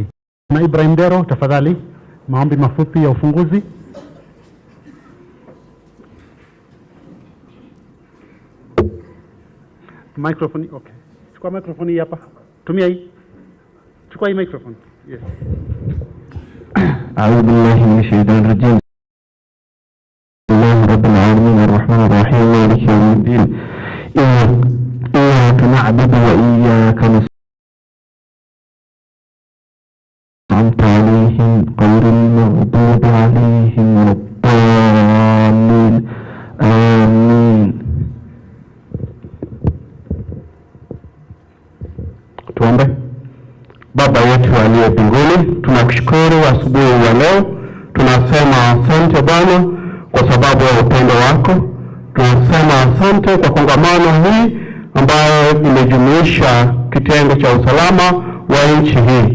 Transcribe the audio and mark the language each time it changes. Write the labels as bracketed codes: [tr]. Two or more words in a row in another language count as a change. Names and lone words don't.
[sw] Na Ibrahim Dero, tafadhali, maombi mafupi ya ufunguzi. [en] Microphone, okay. [sw] Chukua microphone hii hapa. Tumia hii. Chukua hii microphone. Yes. [ar] أعوذ بالله من الشيطان الرجيم. رب العالمين الرحمن الرحيم مالك يوم الدين إياك نعبد وإياك نستعين عليهم غير المغضوب عليهم ولا الضالين آمين. [sw] Tuombe. Baba yetu aliye mbinguni, tunakushukuru asubuhi ya leo, tunasema asante Bwana kwa sababu ya upendo wako. Tunasema asante kwa kongamano hii ambayo imejumuisha kitengo cha usalama wa nchi hii.